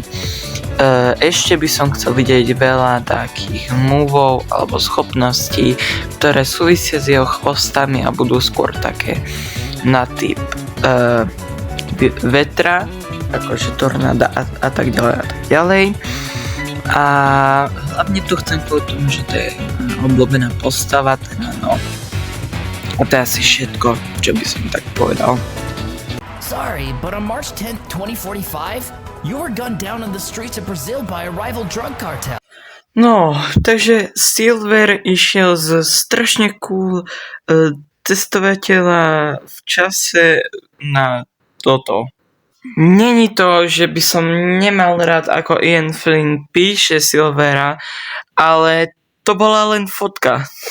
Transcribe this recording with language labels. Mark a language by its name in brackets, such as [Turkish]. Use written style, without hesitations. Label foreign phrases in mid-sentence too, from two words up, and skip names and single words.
[Slovak] Ešte by som chcel vidieť veľa takých moveov alebo schopností, ktoré súvisia s jeho chvostami a budú skôr také na typ vetra, akože tornáda a tak ďalej a tak ďalej. A hlavne tu chcem povedať tomu, že to je obľúbená postava, teda no. A to je asi všetko, čo by som tak povedal. [English] Sorry, but on March 10th, 2045, you were gunned down in the streets of Brazil by a rival drug cartel. [Slovak] No, takže Silver išiel z strašne cool testovateľa v čase na toto. Není to, že by som nemal rád, ako Ian Flynn píše Silvera, ale to bola len fotka.